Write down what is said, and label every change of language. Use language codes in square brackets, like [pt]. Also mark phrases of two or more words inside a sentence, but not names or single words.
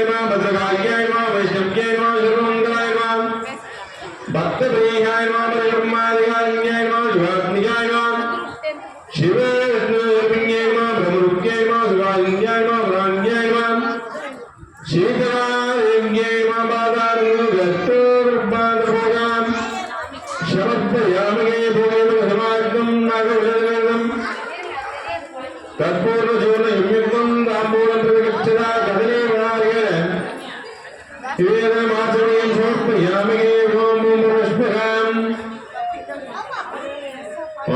[sa] मा भद्रकार्याय मा वैष्णव्याय मा सर्वमङ्गलाय मा भक्तप्रियाय मा ब्रह्मादिकार्याय मा शिवात्मिकाय मा शिव विष्णुर्पिण्याय मा ब्रह्मरूप्याय मा शिवान्याय मा प्राण्याय मा शीतलादेव्याय मा पादारुगस्तोर्बाधभोगां समर्पयामि भोगेन समागतं नागवशदगर्दं तत्पूर्णचूर्णयुक्तं ताम्बूलं प्रतिगच्छता कदले वनार्घ्यं निवेदनमाचमनीयं समर्पयामि ओं पुष्पकाम् ॐ